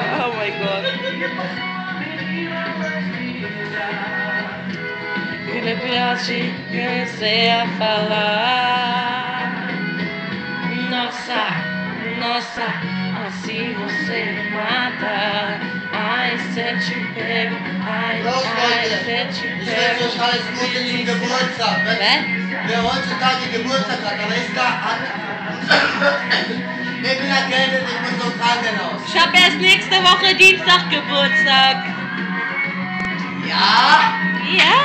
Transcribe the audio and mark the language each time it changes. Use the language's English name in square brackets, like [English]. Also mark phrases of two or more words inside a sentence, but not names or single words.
[English] Oh my God. [Portuguese] E depois comecei a falar. Nossa, nossa, assim você me mata. Ai, se eu te pego, ai, [German] Los, [Portuguese] ai, [German] Leute. [Portuguese] se eu te [German] Ich wünsche [Portuguese] pego. [German] euch alles Gute zum Geburtstag. Wer heutzutage Geburtstag hat, aber ist da an. Ich bin erkältet, ich muss zum Krankenhaus. Ich habe erst nächste Woche Dienstag Geburtstag. Ja? Ja.